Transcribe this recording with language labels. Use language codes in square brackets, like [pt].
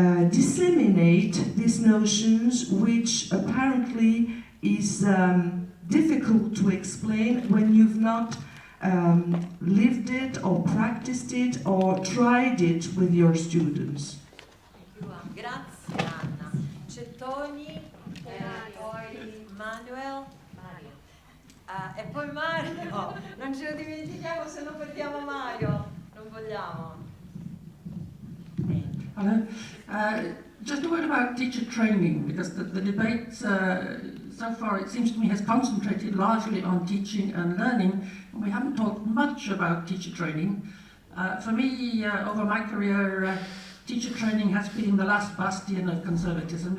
[en] disseminate these notions, which apparently is difficult to explain when you've not lived it or practiced it or tried it with your students. [it] Grazie Anna. C'è Tony, poi Manuel, e poi Mario. Non ce lo dimentichiamo, se no perdiamo Mario. Non vogliamo. [en] Hello. Just a word about teacher training, because the debate so far, it seems to me, has concentrated largely on teaching and learning, and we haven't talked much about teacher training. For me, over my career, teacher training has been the last bastion of conservatism.